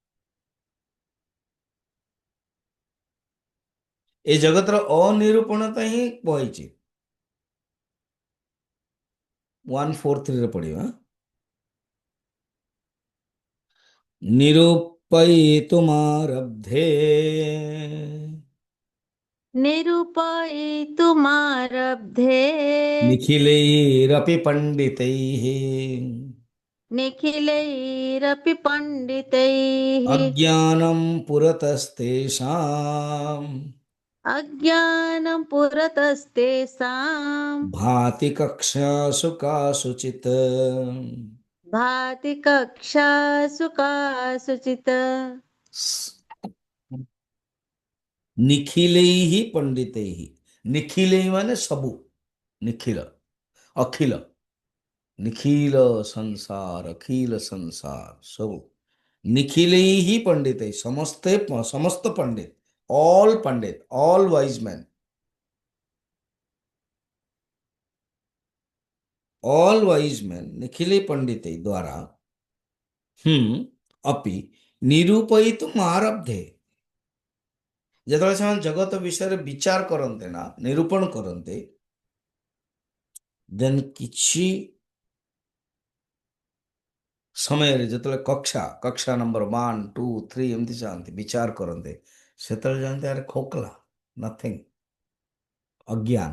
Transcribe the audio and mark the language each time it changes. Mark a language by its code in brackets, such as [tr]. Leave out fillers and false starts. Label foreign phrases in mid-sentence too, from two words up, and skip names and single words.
[or] ଏ ଜଗତର ଅନିରୂପଣତା ହିଁ ବହିଛି। 143 ପଢିବା। [sa] ନିରୂପୟିତୁମାରବ୍ଧେ निरूपयितुमारब्धे निखिलैरपि पण्डितैः निखिलैरपि पण्डितैः अज्ञानं पुरतस्तेषाम् अज्ञानं पुरतस्तेषां भाति कक्षासु कासुचित् भाति कक्षासु कासुचित् निखिलैः पंडितैः। [or] ନିଖିଳୈ ମାନେ ସବୁ, ନିଖିଳ ଅଖିଳ, ନିଖିଳ ସଂସାର ଅଖିଳ ସଂସାର ସବ। [sa] निखिलैः पंडितैः समस्ते समस्त पंडित, [en] all pandit, all wise man, all wise man [sa] निखिले पंडितैः द्वारा अपि निरूपयितुम् आरब्धे। [or] ଯେତେବେଳେ ସେମାନେ ଜଗତ ବିଷୟରେ ବିଚାର କରନ୍ତେ ନା ନିରୂପଣ କରନ୍ତେ, ଦେନ୍ କିଛି ସମୟରେ ଯେତେବେଳେ କକ୍ଷା କକ୍ଷା ନମ୍ବର 1 2 3 ଏମିତି ଯାଆନ୍ତି ବିଚାର କରନ୍ତେ, ସେତେବେଳେ ଜାଣନ୍ତି ଆରେ ଖୋକଲା, ନଥିଙ୍ଗ, ଅଜ୍ଞାନ।